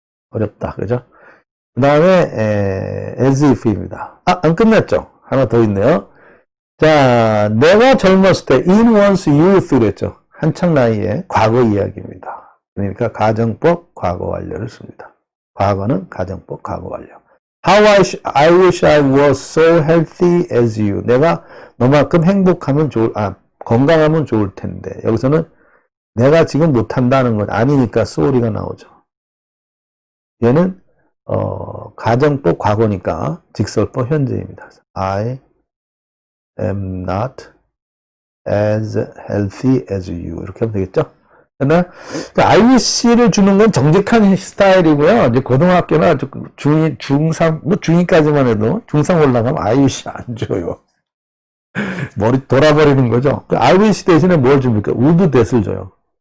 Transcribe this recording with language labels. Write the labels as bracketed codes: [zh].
[ko] 어렵다. 그죠? 그 다음에, as if입니다. 안 끝났죠? 하나 더 있네요. 자, 내가 젊었을 때, [en] in one's youth [ko] 그랬죠. 한창 나이에 과거 이야기입니다. 그러니까 가정법 과거 완료를 씁니다. 과거는 가정법 과거 완료. [en] I wish I was so healthy as you. [ko] 내가 너만큼 행복하면 건강하면 좋을 텐데. 여기서는 내가 지금 못한다는 건 아니니까 so가 나오죠. 얘는, 가정법 과거니까 직설법 현재입니다. [en] I am not as healthy as you. [ko] 이렇게 하면 되겠죠? 그러나 I wish를 주는 건 정직한 스타일이고요. 이제 고등학교나 중2, 중3, 뭐 중2까지만 해도 중3 올라가면 I wish 안 줘요. 머리 돌아버리는 거죠. I wish 대신에 뭘 줍니까? would that을 줘요.